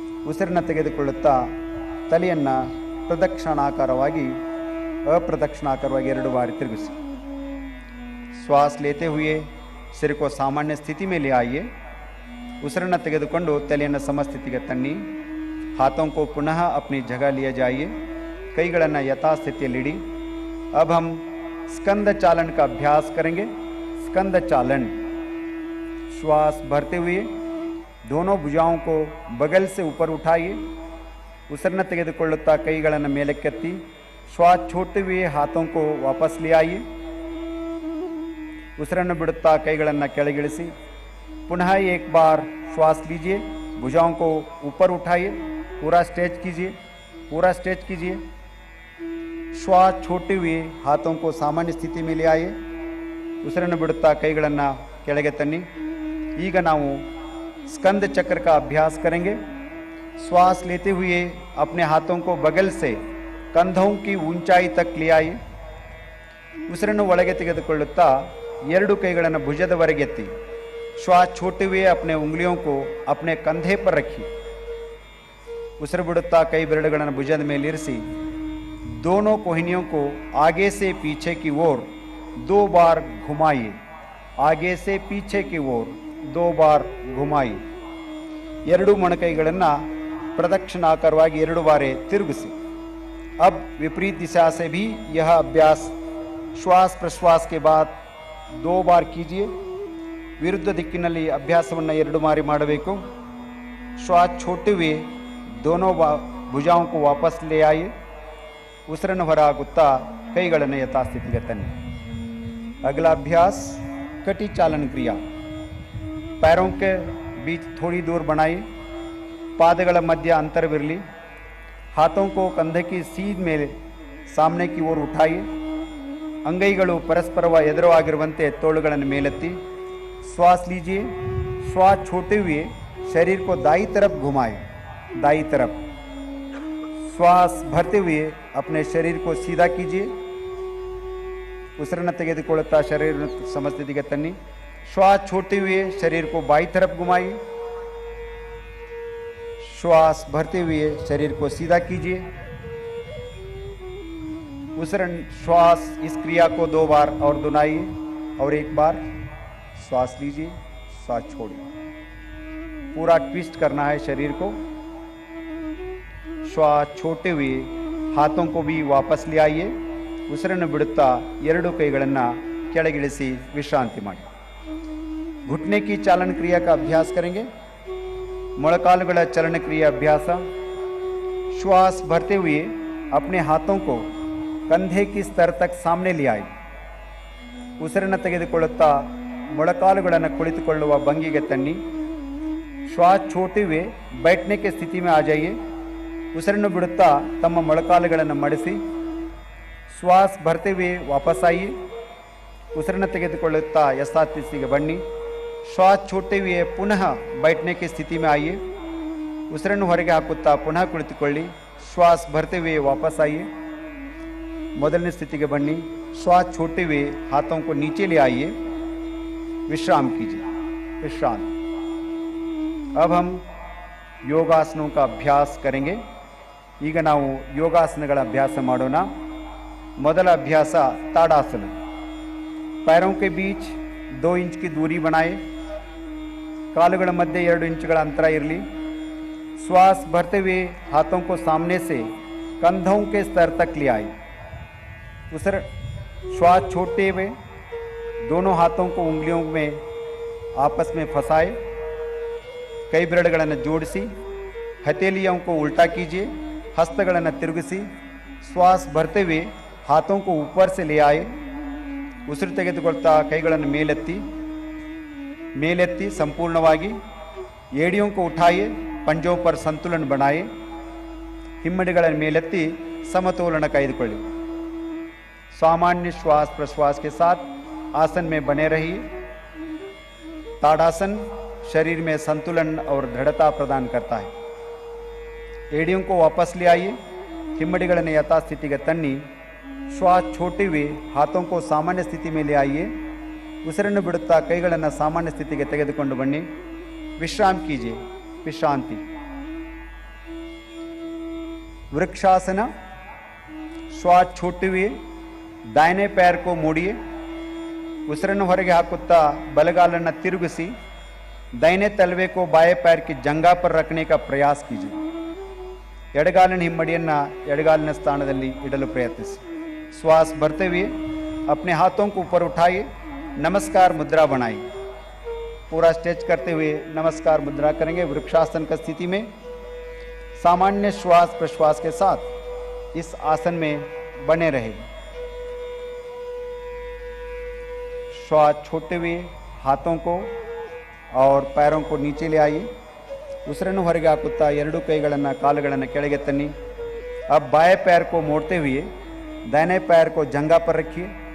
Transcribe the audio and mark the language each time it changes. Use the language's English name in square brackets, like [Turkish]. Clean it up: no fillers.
[Kannada] ಉಸಿರನ್ನು ತೆಗೆದುಕೊಳ್ಳುತ್ತಾ ತಲೆಯನ್ನು ಪ್ರದಕ್ಷಿಣಾಕಾರವಾಗಿ ಅಪ್ರದಕ್ಷಿಣಾಕಾರವಾಗಿ 2 ಬಾರಿ ತಿರುಗಿಸಿ। [Hindi] श्वास लेते हुए सिर को सामान्य स्थिति में ले आइए। [Kannada] ಉಸಿರನ್ನು ತೆಗೆದುಕೊಂಡು ತಲೆಯನ್ನು ಸಮಸ್ಥಿತಿಗೆ ತನ್ನಿ। [Hindi] हाथों को पुनः अपनी जगह लिए जाइए। [Kannada] ಕೈಗಳನ್ನು ಯಥಾಸ್ಥಿತಿಯಲ್ಲಿಡಿ। [Hindi] अब हम स्कंद चालन का अभ्यास करेंगे। स्कंद चालन। श्वास भरते हुए दोनों भुजाओं को बगल से ऊपर उठाइए। [Kannada] ಉಸಿರನ್ನು ತೆಗೆದುಕೊಳ್ಳುತ್ತಾ ಕೈಗಳನ್ನು ಮೇಲಕ್ಕೆತ್ತಿ [Hindi] श्वास छोड़ते हुए हाथों को वापस ले आइए। [Kannada] ಉಸಿರನ್ನು ಬಿಡುತ್ತಾ ಕೈಗಳನ್ನು ಕೆಳಗಿಳಿಸಿ। [Hindi] पुनः एक बार श्वास लीजिए, भुजाओं को ऊपर उठाइए, पूरा स्ट्रेच कीजिए, पूरा स्ट्रेच कीजिए। श्वास छोड़ते हुए हाथों को सामान्य स्थिति में ले आइए। [Kannada] ಉಸಿರನ್ನು ಬಿಡುತ್ತಾ ಕೈಗಳನ್ನು ಕೆಳಗೆ ತನ್ನಿ। ಈಗ ನಾವು [Hindi] स्कंद चक्र का अभ्यास करेंगे। श्वास लेते हुए अपने हाथों को बगल से कंधों की ऊंचाई तक ले आइए। [Kannada] ಉಸಿರನ್ನು ಒಳಗೆ ತೆಗೆದುಕೊಳ್ಳುತ್ತಾ 2 ಕೈಗಳನ್ನು ಭುಜದವರೆಗೆತ್ತಿ [Hindi] श्वास छोड़ते हुए अपने उंगलियों को अपने कंधे पर रखिए। [Kannada] ಉಸಿರು ಬಿಡುತ್ತಾ ಕೈ ಬೆರಳುಗಳನ್ನು ಭುಜದ ಮೇಲೆ ಇರಿಸಿ [Hindi] दोनों कोहनियों को आगे से पीछे की ओर 2 बार घुमाइए। आगे से पीछे की ओर 2 बार घुमाइए। [Kannada] 2 ಮೊಣಕೈಗಳನ್ನು ಪ್ರದಕ್ಷಿಣಾಕಾರವಾಗಿ 2 ಬಾರಿ ತಿರುಗಿಸಿ। [Hindi] अब विपरीत दिशा से भी यह अभ्यास श्वास प्रश्वास के बाद 2 बार कीजिए। [Kannada] ವಿರುದ್ಧ ದಿಕ್ಕಿನಲ್ಲಿ ಅಭ್ಯಾಸವನ್ನು 2 ಬಾರಿ ಮಾಡಬೇಕು। [Hindi] श्वास छोड़ते हुए दोनों भुजाओं को वापस ले आइए। [Kannada] ಉಸಿರನ್ನು ಹೊರಹಾಕುತ್ತಾ ಕೈಗಳನ್ನು ಯಥಾಸ್ಥಿತಿಗೆ ತನ್ನಿ। [Hindi] अगला अभ्यास कटी चालन क्रिया। पैरों के बीच थोड़ी दूर बनाइए। [Kannada] ಪಾದಗಳ ಮಧ್ಯ ಅಂತರವಿರಲಿ। [Hindi] हाथों को कंधे की सीध ಮೇಲೆ सामने की ओर उठाइए। [Kannada] ಅಂಗೈಗಳು ಪರಸ್ಪರ ಎದುರಾಗಿರುವಂತೆ ತೋಳುಗಳನ್ನು ಮೇಲೆತ್ತಿ। [Hindi] श्वास लीजिए। श्वास छोड़ते हुए शरीर को दाई तरफ घुमाएं। दाई तरफ। श्वास भरते हुए अपने शरीर को सीधा कीजिए। [Kannada] ಉಸಿರನ್ನು ತೆಗೆದುಕೊಳ್ಳುತ್ತಾ ಶರೀರ ಸಮಸ್ಥಿತಿಗೆ ತನ್ನಿ। [Hindi] श्वास छोड़ते हुए शरीर को बाई तरफ घुमाइए। श्वास भरते हुए शरीर को सीधा कीजिए। श्वास इस क्रिया को 2 बार और दोहराइए। और एक बार श्वास लीजिए, श्वास छोड़िए। पूरा ट्विस्ट करना है शरीर को। श्वास छोड़ते हुए हाथों को भी वापस ले आइए। [Kannada] ಉಸಿರನ್ನು ಬಿಡುತ್ತಾ 2 ಕೈಗಳನ್ನು ಕೆಳಗಿಳಿಸಿ ವಿಶ್ರಾಂತಿ ಮಾಡಿ। [Hindi] घुटने की चालन क्रिया का अभ्यास करेंगे। [Kannada] ಮೊಳಕಾಲುಗಳ ಚಲನ ಕ್ರಿಯೆ ಅಭ್ಯಾಸ। [Hindi] श्वास भरते हुए अपने हाथों को कंधे की स्तर तक सामने ले आए। [Kannada] ಉಸಿರನ್ನು ತೆಗೆದುಕೊಳ್ಳುತ್ತಾ ಮೊಳಕಾಲುಗಳನ್ನು ಕುಳಿತುಕೊಳ್ಳುವ ಭಂಗಿಗೆ ತನ್ನಿ। [Hindi] श्वास छोड़ते हुए बैठने की स्थिति में आ जाइए। [Kannada] ಉಸಿರನ್ನು ಬಿಡುತ್ತಾ ತಮ್ಮ ಮೊಳಕಾಲುಗಳನ್ನು ಮಡಿಸಿ। [Hindi] श्वास भरते हुए वापस आइए। [Kannada] ಉಸಿರನ್ನು ತೆಗೆದುಕೊಳ್ಳುತ್ತಾ ಯಥಾಸ್ಥಿತಿಗೆ ಬನ್ನಿ। [Hindi] श्वास छोड़ते हुए पुनः बैठने की स्थिति में आइए। [Kannada] ಉಸಿರನ್ನು ಹೊರಗೆ ಹಾಕುತ್ತಾ ಪುನಃ ಕುಳಿತುಕೊಳ್ಳಿ। [Hindi] श्वास भरते हुए वापस आइए। [Kannada] ಮೊದಲನೇ ಸ್ಥಿತಿಗೆ ಬನ್ನಿ। [Hindi] श्वास छोड़ते हुए हाथों को नीचे ले आइए। विश्राम कीजिए, विश्राम। अब हम ಯೋಗಾಸನೋं का ಅಭ್ಯಾಸ करेंगे. [Kannada] ಈಗ ನಾವು ಯೋಗಾಸನಗಳ ಅಭ್ಯಾಸ ಮಾಡೋಣ. ಮೊದಲ ಅಭ್ಯಾಸ ताड़ासन. [Hindi] पैरों के बीच 2 इंच की दूरी बनाए. [Kannada] ಕಾಲುಗಳ ಮಧ್ಯೆ 2 ಇಂಚುಗಳ ಅಂತರ ಇರಲಿ. [Hindi] श्वास भरते हुए हाथों को सामने से कंधों के स्तर तक ले आए. श्वास छोड़ते हुए दोनों हाथों को उंगलियों में आपस में फंसाए. कई [Kannada] ಬೆರಳುಗಳನ್ನು ಜೋಡಿಸಿ [Hindi] हथेलियों को उल्टा कीजिए. हस्तಗಳನ್ನು ತಿರುಗಿಸಿ श्वास भरते हुए हाथों को ऊपर से ले आए. [Kannada] ಉಸಿರು ತೆಗೆದುಕೊಳ್ತಾ ಕೈಗಳನ್ನು ಮೇಲೆತ್ತಿ ಸಂಪೂರ್ಣವಾಗಿ. [Hindi] ಏಡಿयों को उठाइए, पंजों पर संतुलन बनाए. [Kannada] ಹಿಮ್ಮಡಿಗಳನ್ನು ಮೇಲೆತ್ತಿ ಸಮತೋಲನ ಕಾಯ್ದುಕೊಳ್ಳಿ. [Hindi] सामान्य श्वास प्रश्वास के साथ आसन में बने रहिए. ताड़ासन शरीर में संतुलन और दृढ़ता प्रदान करता है. एड़ियों को वापस ले आइए. [Kannada] हिम्मडिಗಳನ್ನು यथास्थितिಗೆ ತನ್ನಿ. [Hindi] श्वास छोड़ते हुए हाथों को सामान्य स्थिति में ले आइए. [Kannada] ಉಸಿರನ್ನು ಬಿಡುತ್ತಾ ಕೈಗಳನ್ನು ಸಾಮಾನ್ಯ ಸ್ಥಿತಿಗೆ ತೆಗೆದುಕೊಂಡು ಬನ್ನಿ. [Hindi] विश्राम कीजिए, विश्रांति. वृक्षासन. श्वास छोड़ते हुए दाहिने पैर को मोड़िए. [Kannada] ಉಸಿರನ್ನು ಹೊರಗೆ ಹಾಕುತ್ತಾ ಬಲಗಾಲನ್ನು ತಿರುಗಿಸಿ [Hindi] दाहिने तलवे को बाएं पैर की जंगा पर रखने का प्रयास कीजिए. [Kannada] ಎಡಗಾಲಿನ ಹಿಮ್ಮಡಿಯನ್ನು ಎಡಗಾಲಿನ ಸ್ಥಾನದಲ್ಲಿ ಇಡಲು ಪ್ರಯತ್ನಿಸಿ. [Hindi] श्वास भरते हुए अपने हाथों को ऊपर उठाइए. नमस्कार मुद्रा बनाइए. पूरा स्ट्रेच करते हुए नमस्कार मुद्रा करेंगे. वृक्षासन की स्थिति में सामान्य श्वास प्रश्वास के साथ इस आसन में बने रहे. श्वास छोड़ते हुए हाथों को और पैरों को नीचे ले आइए. [Kannada] ಉಸಿರನ್ನು ಹೊರಗೆ ಹಾಕುತ್ತಾ 2 ಕೈಗಳನ್ನು ಕಾಲುಗಳನ್ನು ಕೆಳಗೆ ತನ್ನಿ. [Hindi] अब बाएं पैर को मोड़ते हुए दाहिने पैर को जंगा पर रखिए.